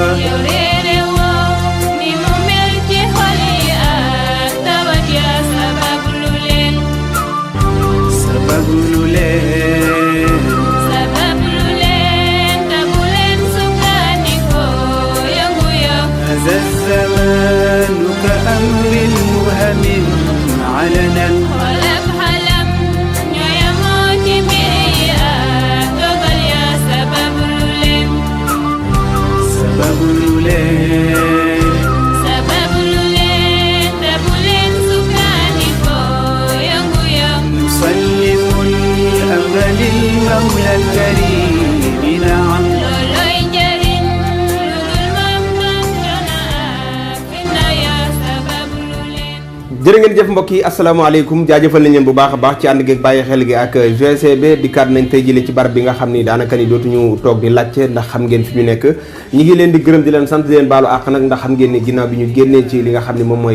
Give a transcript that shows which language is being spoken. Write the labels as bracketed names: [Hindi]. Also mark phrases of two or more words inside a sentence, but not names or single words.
[Wolof] yow réere woo ni mu mel ci xol yi ak tawat ya sabablu leen sabablu leen te bu leen sukkandiku yëngu-yëng [Arabic] هذا الزمان كأمر مبهم علنا [Wolof] xolab xalam ñoo yemoo ci mbir yi ak dogal ya sabablu leen sabablu leen te bu leen sukkandiku yëngu-yëng [Arabic] نسلم الأمر للمولى الكريم نعم [Wolof] looloy njariñ lu dul moom tontona ak finna ya sabablu leen jërë ngeen jëf mbokk yi asalaamaaleykum jaajëfal nañ leen bu baax a baax ci ànd geeg bàyyi xel gi ak GCB dikkaat nañ tey jëlee ci barab bi nga xam ni daanaka ni dootuñu toog di laajte ndax xam ngeen fi ñu nekk ñi ngi leen di gërëm di leen sant di leen baalu àq nag ndax xam ngeen ni ginnaaw bi ñu génnee ci li nga xam ne moom mooy